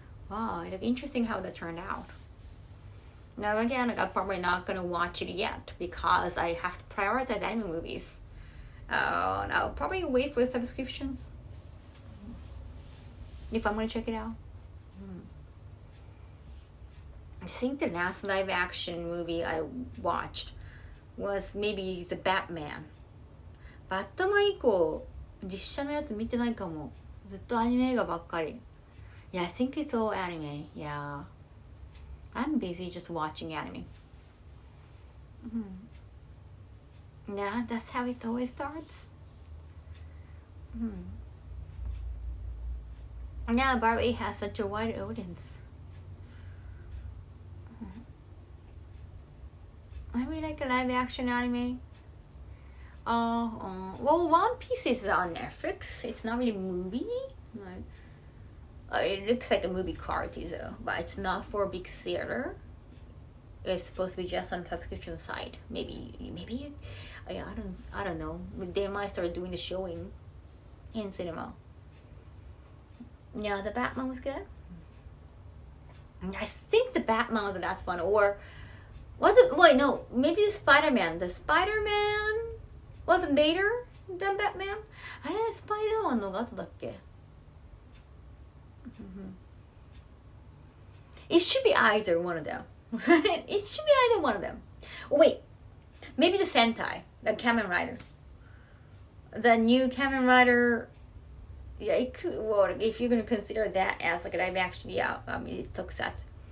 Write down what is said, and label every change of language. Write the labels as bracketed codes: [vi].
[en] Wow, it's interesting how that turned out. Now again, like, I'm probably not gonna watch it yet because I have to prioritize anime movies. And I'll probably wait for the subscription if I'm gonna check it out. I think the last live action movie I watched was maybe The Batman. [ja] バットマン以降実写のやつ見てないかも。ずっとアニメ映画ばっかり。 [en] Yeah, I think it's all anime. Yeah. I'm busy just watching anime. Yeah, that's how it always starts. Yeah, Barbie has such a wide audience. Maybe like a live action anime. Well, One Piece is on Netflix. It's not really a movie. It looks like a movie quality though, but it's not for a big theater. It's supposed to be just on a subscription site. Maybe. I don't know. They might start doing the showing in cinema. Yeah, the Batman was good. I think the Batman was the last one, or was it? Wait, no. Maybe the Spider-Man. The Spider-Man was it later than Batman? [ja] あれスパイダーマンの後だっけ? [en] It should be either one of them. It should be either one of them. Oh, wait, maybe the Sentai, the Kamen Rider, the new Kamen Rider. Yeah, it could. Well, if you're gonna consider that as like a live action, yeah, I mean it's tokusatsu.